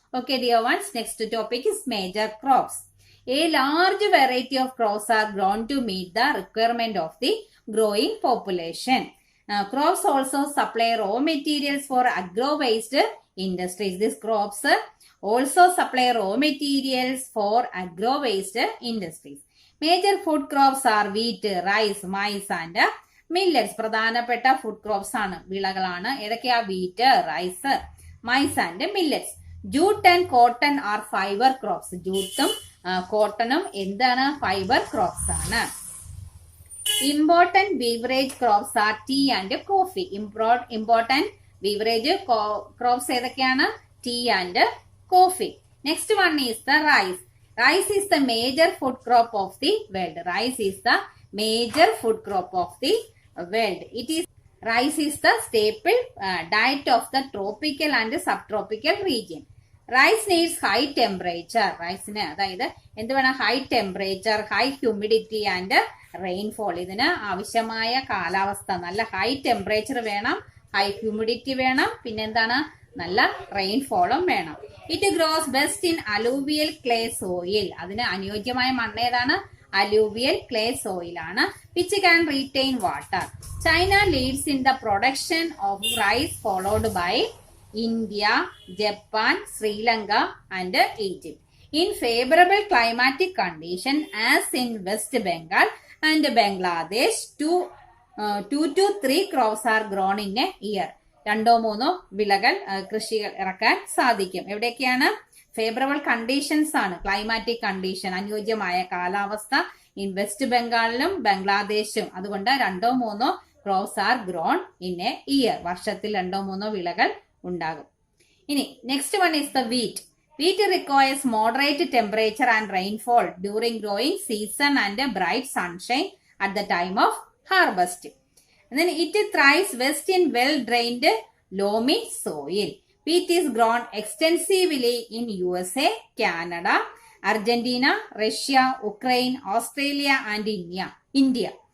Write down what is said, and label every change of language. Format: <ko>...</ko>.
<en>Okay, dear ones, next topic is major crops. A large variety of crops are grown to meet the requirement of the growing population. Crops also supply raw materials for agro-based industries. These crops also supply raw materials for agro-based industries. Major food crops are wheat, rice, maize and millets.</en> <ml>പ്രധാനപ്പെട്ട food crops ആണ്, വിളകളാണ്. ഏതൊക്കെയാ?</ml> <en>Wheat, rice, maize and millets. Jute and cotton are fibre crops.</en> <ml>ജൂട്ടും കോട്ടണും എന്താണ്? Fibre crops ആണ്.</ml> <en>Important beverage crops are tea and coffee. Important beverage crops</en> <ml>ഏതൊക്കെയാണ്?</ml> <en>Tea and coffee. Next one is the rice. Rice is the major food crop of the world. Rice is the major food crop of the world. Rice is the staple diet of the tropical and subtropical region. Rice needs high temperature.</en> <ml>Rice-ന് അതായത് എന്ത് വേണം?</ml> <en>High temperature, high humidity and rainfall.</en> <ml>ഇതിന് ആവശ്യമായ കാലാവസ്ഥ, നല്ല high temperature വേണം, high humidity വേണം, പിന്നെന്താണ്? നല്ല റെയിൻഫോളും വേണം.</ml> <en>It grows best in alluvial clay soil.</en> <ml>അതിന് അനുയോജ്യമായ മണ്ണ് ഏതാണ്? അലൂവിയൽ ക്ലേ സോയിൽ ആണ്.</ml> <en>Which can retain water. China leads in the production of rice, followed by India, Japan, Sri Lanka and Egypt. In favourable climatic condition as in West Bengal and Bangladesh, 2 to 3 crops are grown in a year.</en> <ml>2-3 വിളകൾ കൃഷികൾ ഇറക്കാൻ സാധിക്കും. എവിടെയൊക്കെയാണ്? Favourable conditions ആണ്, climatic condition, അനുയോജ്യമായ കാലാവസ്ഥ in west ബംഗാളിലും ബംഗ്ലാദേശും. അതുകൊണ്ട്</ml> <en>2-3 crops are grown in a year.</en> <ml>വർഷത്തിൽ 2-3 വിളകൾ ഉണ്ടാകും. ഇനി</ml> <en>Next one is the wheat. Wheat requires moderate temperature and rainfall during growing season and bright sunshine at the time of harvest. And then it thrives best in well-drained loamy soil. Wheat is grown extensively in USA, Canada, Argentina, Russia, Ukraine, Australia and India.</en>